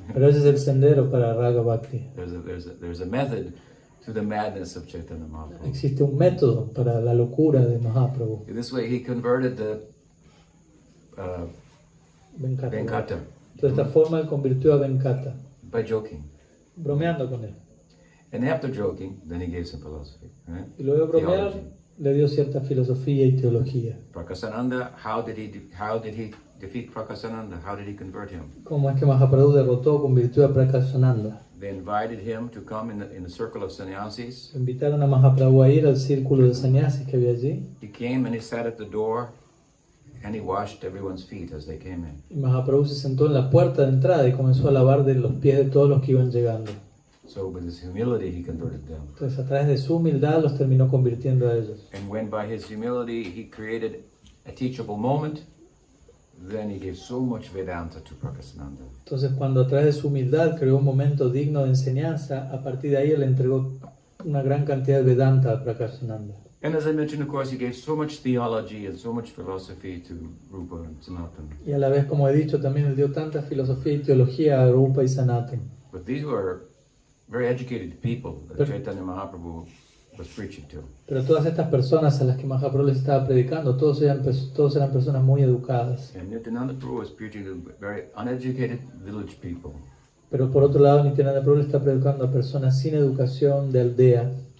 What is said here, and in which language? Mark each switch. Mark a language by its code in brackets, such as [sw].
[es] Pero ese es el sendero para Raga Bhakti. [en] There's a method to the madness of Chaitanya Mahaprabhu. [es] Existe un método para la locura de Mahaprabhu. [en] In this way, he converted the Venkata. [es] Venkata De esta forma él convirtió a Venkata, [en] by joking. [es] bromeando con él. [en] And after joking, then he gave some philosophy. Right? [es] Y luego de bromear, [en] Theology. [es] le dio cierta filosofía y teología. [en] Prakasananda, how did he defeat Prakasananda? How did he convert him? [es] Cómo es que Mahaprabhu derrotó, convirtió a Prakashananda. [en] They invited him to come in the circle of sannyasis. [es] Invitaron a Mahaprabhu a ir al círculo de sannyasis que había allí. [en] He came and he sat at the door and he washed everyone's feet as they came in. [es] Y Mahaprabhu se sentó en la puerta de entrada y comenzó a lavar de los pies de todos los que iban llegando. [en] So with his humility, he converted them. [es] Entonces a través de su humildad los terminó convirtiendo a ellos. [en] And when by his humility he created a teachable moment, then he gave so much Vedanta to Prakasananda. [es] Entonces cuando a través de su humildad creó un momento digno de enseñanza, a partir de ahí él entregó una gran cantidad de Vedanta a Prakashananda. [en] And as I mentioned, of course, he gave so much theology and so much philosophy to Rupa and Sanatan. [es] Y a la vez, como he dicho, también él dio tanta filosofía y teología a Rupa y Sanatan. [en] But these were very educated people that Chaitanya Mahaprabhu was preaching to. [es] Pero todas estas personas a las que Mahaprabhu les estaba predicando, todos eran personas muy educadas. [en] And Nityananda Prabhu was preaching to very uneducated village people. [es] Pero por otro lado, Nityananda Prabhu le está predicando a personas sin educación de aldea.